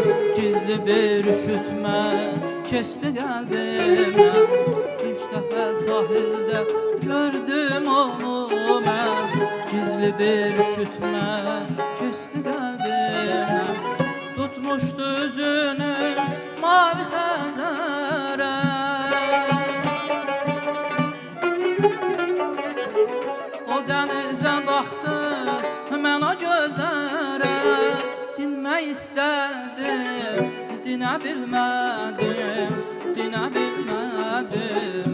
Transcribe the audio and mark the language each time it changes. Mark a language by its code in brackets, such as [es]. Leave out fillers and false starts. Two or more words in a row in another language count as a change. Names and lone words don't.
[tr] Gizli bir üşütme kesti kalbime. İlk defa sahilde gördüm onu ben. Gizli bir üşütme kesti kalbime. [az] Tutmuştu üzünü mavi xəzərə. O dənizə baxdı mən o gözlərə. Dinmək istədim, dinə bilmədim, dinə bilmədim.